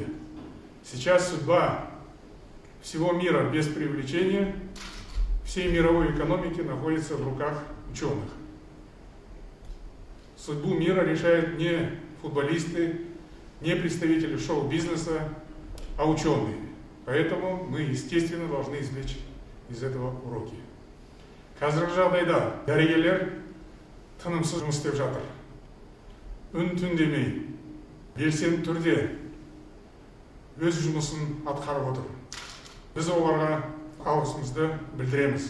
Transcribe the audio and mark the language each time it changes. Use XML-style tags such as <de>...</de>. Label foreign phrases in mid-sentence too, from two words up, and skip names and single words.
<ru>Сейчас судьба всего мира без привлечения, всей мировой экономики находится в руках ученых. Судьбу мира решают не футболисты, не представители шоу-бизнеса, а ученые. Поэтому мы, естественно, должны извлечь из этого уроки.</ru> <kk>Қазіргі жағдайда дәрігерлер тынымсыз жұмыс істеп жатыр. Үн-түн демей, белсенді түрде өз жұмысын атқарып отыр. Біз оларға алғысымызды білдіреміз.</kk>